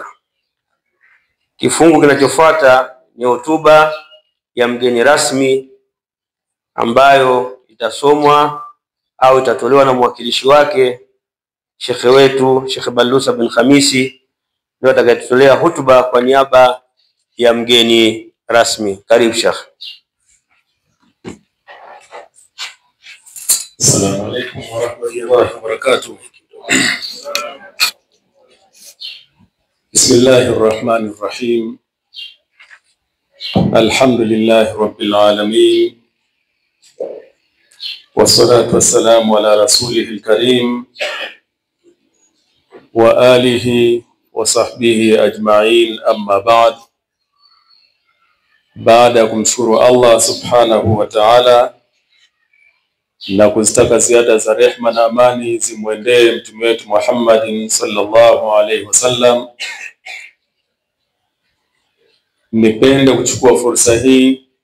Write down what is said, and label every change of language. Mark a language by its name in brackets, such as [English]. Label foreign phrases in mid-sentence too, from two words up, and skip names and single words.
[Swahili] Kifungu kinachofuata ni hotuba ya mgeni rasmi ambayo itasomwa au itatolewa na mwakilishi wake Sheikh wetu Sheikh Balilusa bin Khamisi, ndio atakayetolea hotuba kwa niaba ya mgeni rasmi. Karibu Sheikh. [Arabic] السلام عليكم ورحمة الله وبركاته. بسم الله الرحمن الرحيم. الحمد لله رب العالمين. والصلاة والسلام على رسوله الكريم وعلى آله وصحبه أجمعين، أما بعد. [Swahili] Baada ya kumshukuru Allah [Arabic] سبحانه وتعالى [Swahili] na kuzitaka ziada za rehma na amani zimwendee mtume wetu Muhammadin [Arabic] صلى الله عليه وسلم, [Swahili] nipende kuchukua fursa hii